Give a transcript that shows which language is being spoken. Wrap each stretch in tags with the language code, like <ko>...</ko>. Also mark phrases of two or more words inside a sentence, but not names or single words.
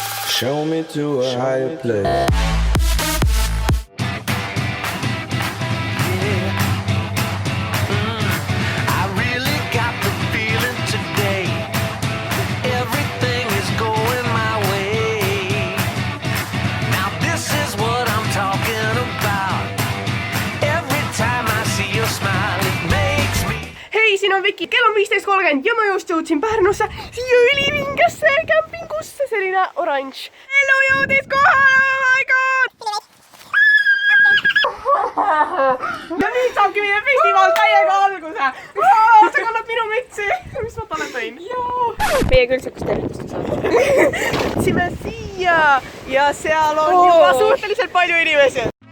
<en>Show me to a higher place.</en> <et>Siin on Viki, kell on 15.30 ja ma just jõudsin Pärnusse siia ülivingasse kämpingusse, selline oranž. Ellu jõudis kohale,</et> <en>oh my god!</en> <et>Ja nüüd saabki meie festival täiega alguse. Sa kannad minu mütsi, mis ma talle tõin. Meie küll saaks tervitust saada. Võtsime siia ja seal on juba suhteliselt palju inimesi.</et>